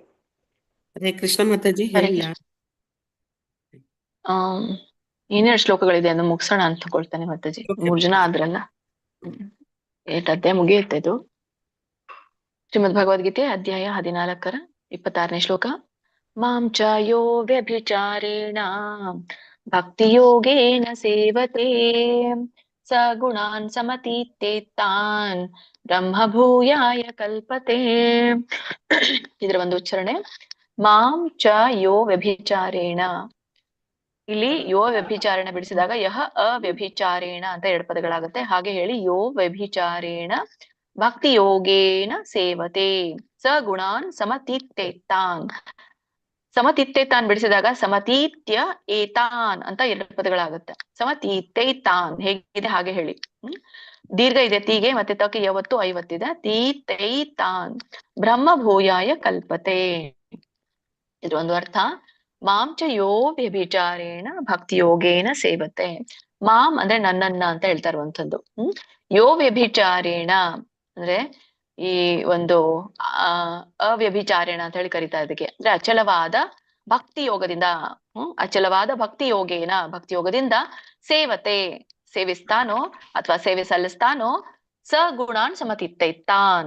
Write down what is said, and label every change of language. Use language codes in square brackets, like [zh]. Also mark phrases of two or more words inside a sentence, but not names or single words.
[kn] ಹರೇ ಕೃಷ್ಣ ಮಾತಾಜಿ. ಹೇಳ. ಏನೇಳು ಶ್ಲೋಕಗಳಿದೆ ಅಂತ ಮುಗಿಸೋಣ ಅಂತ ತಗೊಳ್ತಾನೆ ಮಾತಾಜಿ. 3 ಜನ ಆದ್ರಲ್ಲ. 8 ಅಧ್ಯಾಯ ಮುಗಿಯುತ್ತೆ ಇದು. ಶ್ರೀಮದ್ ಭಗವದ್ಗೀತೆ ಅಧ್ಯಾಯ 14 26ನೇ ಶ್ಲೋಕ. [sa] ಮಾಂ ಚ ಯೋ ವ್ಯಭಿಚಾರೇಣ ಭಕ್ತಿಯೋಗೇನ ಸೇವತೆ ಸ ಗುಣಾನ್ ಸಮತೀತೇತಾನ್ ಬ್ರಹ್ಮ ಭೂಯಾಯ ಕಲ್ಪತೆ. [kn] ಇದರ ಒಂದು ಉಚ್ಚಾರಣೆ. [sa] ಮಾಂ ಚ ಯೋ ವ್ಯಭಿಚಾರೇಣ. [kn] ಇಲ್ಲಿ [sa] ಯೋ ವ್ಯಭಿಚಾರೇಣ [kn] ಬಿಡಿಸಿದಾಗ [sa] ಯಹ ಅವ್ಯಭಿಚಾರೇಣ [kn] ಅಂತ 2 ಪದಗಳಾಗುತ್ತೆ. ಹಾಗೆ ಹೇಳಿ. [sa] ಯೋ ವ್ಯಭಿಚಾರೇಣ ಭಕ್ತಿ ಯೋಗೇನ ಸೇವತೆ ಸ ಗುಣಾನ್ ಸಮತೀತೇತಾನ್. [kn] ಸಮತೀತೇತಾನ್ ಬಿಡಿಸಿದಾಗ [sa] ಸಮತೀತ್ಯ ಏತಾನ್ [kn] ಅಂತ 2 ಪದಗಳಾಗುತ್ತೆ. ಸಮತೀತೇತಾನ್ ಹೇಗಿದೆ ಹಾಗೆ ಹೇಳಿ. ದೀರ್ಘ ಇದೆ ತೀಗೆ ಮತ್ತೆ ತಕ್ಕೆ ಯಾವತ್ತು 50 ಇದೆ. [sa] ತೀತೈತಾನ್ ಬ್ರಹ್ಮ ಭೂಯಾಯ ಕಲ್ಪತೆ. [kn] ಇದು ಒಂದು ಅರ್ಥ. [sa] ಮಾಂ ಚ ಯೋ ವ್ಯಭಿಚಾರೇಣ ಭಕ್ತಿ ಯೋಗೇನ ಸೇವತೆ. [kn] ಮಾಂ ಅಂದ್ರೆ ನನ್ನನ್ನ ಅಂತ ಹೇಳ್ತಾ ಇರುವಂತದ್ದು. [sa] ಯೋ ವ್ಯಭಿಚಾರೇಣ [kn] ಅಂದ್ರೆ ಈ ಒಂದು ಅವ್ಯಭಿಚಾರೇಣ ಅಂತ ಹೇಳಿ ಕರೀತಾ ಇದಕ್ಕೆ. ಅಂದ್ರೆ ಅಚಲವಾದ ಭಕ್ತಿ ಯೋಗದಿಂದ ಅಚಲವಾದ [sa] ಭಕ್ತಿ ಯೋಗೇನ [kn] ಭಕ್ತಿ ಯೋಗದಿಂದ ಸೇವತೆ ಸೇವಿಸ್ತಾನೋ ಅಥವಾ ಸೇವೆ ಸಲ್ಲಿಸ್ತಾನೋ [sa] ಸ ಗುಣಾನ್ ಸಮತಿತ್ತೈತಾನ್.